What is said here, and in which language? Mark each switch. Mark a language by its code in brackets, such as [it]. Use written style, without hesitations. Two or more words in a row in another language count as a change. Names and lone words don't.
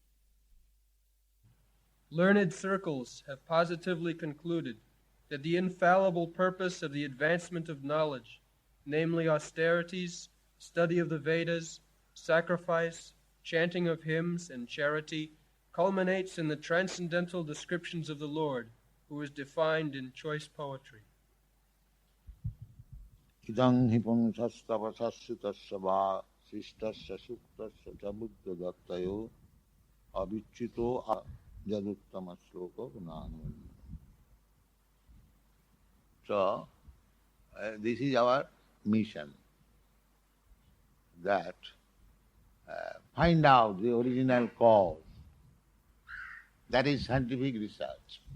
[en] Learned circles have positively concluded that the infallible purpose of the advancement of knowledge, namely austerities, study of the Vedas, sacrifice, chanting of hymns, and charity, culminates in the transcendental descriptions of the Lord, who is defined in choice poetry. [sa] Idang hipam sastava sassitasya va sishtasya suktasya chabuddha dattayo avichito jaduttama sloka gunanam. [en] So, this is our mission, that find out the original cause. That is scientific research.